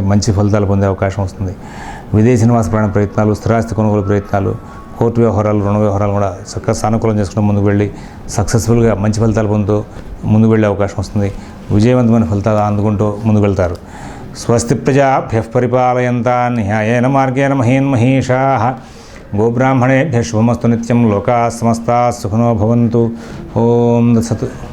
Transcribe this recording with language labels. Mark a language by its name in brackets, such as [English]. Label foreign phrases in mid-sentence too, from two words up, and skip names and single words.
[Telugu] మంచి ఫలితాలు పొందే అవకాశం వస్తుంది. విదేశీ నివాస ప్రయత్నాలు, స్థిరాస్తి కొనుగోలు ప్రయత్నాలు, కోర్టు వ్యవహారాలు, రుణ వ్యవహారాలు కూడా చక్కగా సానుకూలం చేసుకుంటూ ముందుకు వెళ్ళి సక్సెస్ఫుల్గా మంచి ఫలితాలు పొందుతూ ముందుకు వెళ్ళే అవకాశం వస్తుంది. విజయవంతమైన ఫలితాలు అందుకుంటూ ముందుకు వెళ్తారు. [Sanskrit] स्वस्ति प्रजाभ्यः परिपालयन्तां न्यायेन मार्गेण महीं महीशाः गोब्राह्मणेभ्यः शुभमस्तु नित्यं. लोकाः समस्ताः सुखिनो भवन्तु. ॐ दत्सत्.